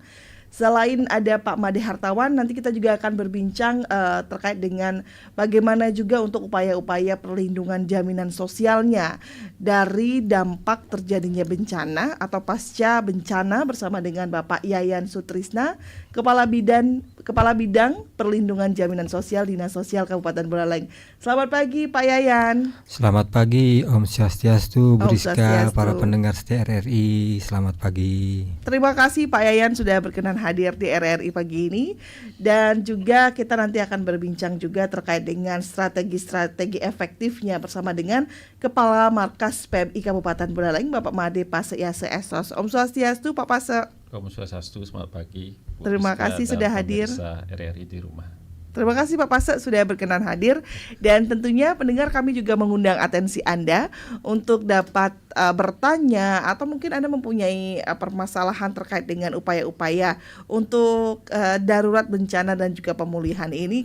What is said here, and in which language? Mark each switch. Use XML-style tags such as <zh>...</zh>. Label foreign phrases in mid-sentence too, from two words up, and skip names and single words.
<id>Selain ada Pak Made Hartawan, nanti kita juga akan berbincang terkait dengan bagaimana juga untuk upaya-upaya perlindungan jaminan sosialnya dari dampak terjadinya bencana atau pasca bencana bersama dengan Bapak Yayan Sutrisna, Kepala Bidang Perlindungan Jaminan Sosial Dinas Sosial Kabupaten Buleleng. Selamat pagi Pak Yayan. Selamat pagi, Om Swastiastu, Bu Rizka, Swastiastu. para pendengar setia RRI, selamat pagi. Terima kasih Pak Yayan sudah berkenan hadir di RRI pagi ini. Dan juga kita nanti akan berbincang juga terkait dengan strategi-strategi efektifnya bersama dengan Kepala Markas PMI Kabupaten Buleleng, Bapak Made Pase Yase Esos. Om Swastiastu Pak Pase. Om Swastiastu, selamat pagi. Terima kasih sudah hadir. RRI di rumah. Terima kasih Pak Pase sudah berkenan hadir. Dan tentunya pendengar, kami juga mengundang atensi Anda untuk dapat bertanya atau mungkin Anda mempunyai permasalahan terkait dengan upaya-upaya untuk darurat bencana dan juga pemulihan ini.</id>